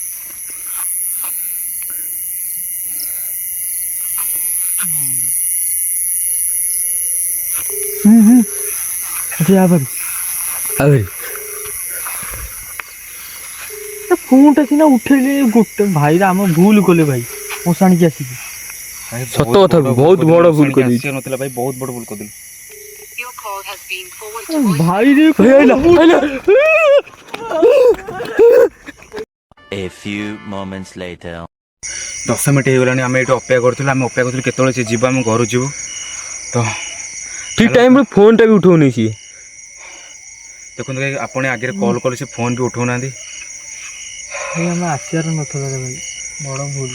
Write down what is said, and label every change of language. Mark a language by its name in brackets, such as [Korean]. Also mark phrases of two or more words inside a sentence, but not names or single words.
[Odia] ଫୋନଟା ସିନା ଉଠେଇଲେ ଗୋଟେ ଭାଇ, ଆମ ଭୁଲ କଲେ ଭାଇ ମଶାଣିକି ଆସିକି। ସତ କଥା ବହୁତ ବଡ ଭୁଲ କରିଦେଇଛି ନଥିଲା ଭାଇ, ବହୁତ ବଡ ଭୁଲ କରିଦେଲି। ଭାଇ ରେ ଭାଇ ଆଇଲା। [English] A few moments later. [Odia] 10 ମିନିଟ୍ ହେଇଗଲାଣି, ଆମେ ଏଇଠି ଅପେକ୍ଷା କରୁଥିଲୁ। କେତେବେଳେ ସେ ଯିବ, ଆମେ ଘରୁ ଯିବୁ। ତ ଠିକ ଟାଇମରେ ଫୋନ୍ ଟା ବି ଉଠଉନି ସିଏ। ଦେଖନ୍ତୁ ଭାଇ, ଆପଣ ଆଗରେ କଲ୍ କଲେ ସେ ଫୋନ୍ ବି ଉଠଉନାହାନ୍ତି। ଭାଇ ଆମେ ଆସିବାର ନଥିଲା ରେ ଭାଇ, ବଡ଼ ଭୁଲ।